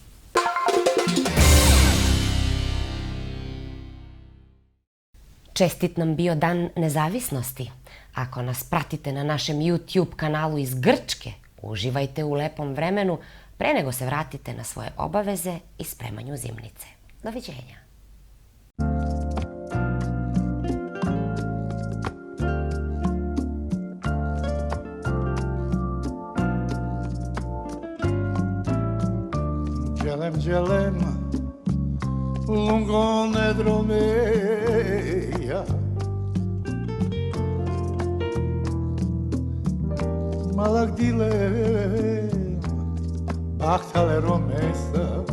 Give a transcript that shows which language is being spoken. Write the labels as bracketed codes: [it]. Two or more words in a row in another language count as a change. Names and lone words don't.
[sr] Čestit nam bio Dan nezavisnosti. Ako nas pratite na našem YouTube kanalu iz Grčke, uživajte u lepom vremenu pre nego se vratite na svoje obaveze i spremanju zimnice. Doviđenja. [rom] Gelem, lungo nedro meja, malak dilem, bahtale romesa.